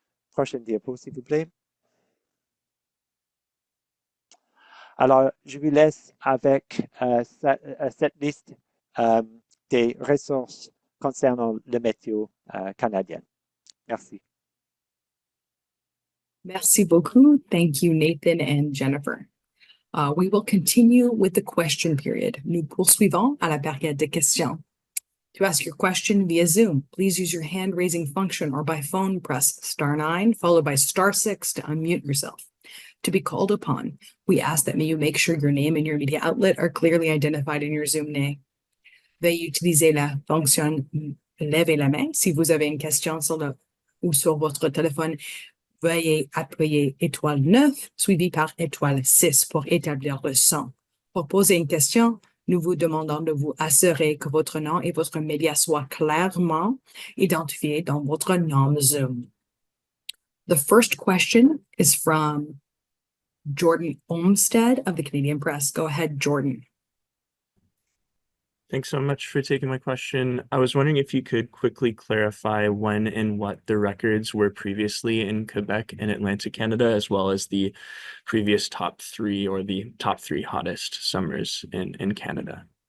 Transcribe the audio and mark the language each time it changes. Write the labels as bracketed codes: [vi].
[fr] Prochaine diapo, s'il vous plaît. Alors, je vous laisse avec cette liste des ressources concernant le météo canadien. Merci. Merci beaucoup. [en] Thank you, Nathan and Jennifer. We will continue with the question period. [fr] Nous poursuivons à la période de questions. [en] To ask your question via Zoom, please use your hand raising function or by phone, press *9 followed by *6 to unmute yourself. To be called upon, we ask that you make sure your name and your media outlet are clearly identified in your Zoom name. [fr] Veuillez utiliser la fonction lever la main si vous avez une question sur votre téléphone. Veuillez appuyer étoile 9 suivi par étoile 6 pour établir le son. Pour poser une question, nous vous demandons de vous assurer que votre nom et votre média soient clairement identifiés dans votre nom Zoom. [en] The first question is from Jordan Olmsted of the Canadian Press. Go ahead, Jordan. Thanks so much for taking my question. I was wondering if you could quickly clarify when and what the records were previously in Quebec and Atlantic Canada, as well as the previous top 3 or the top 3 hottest summers in Canada.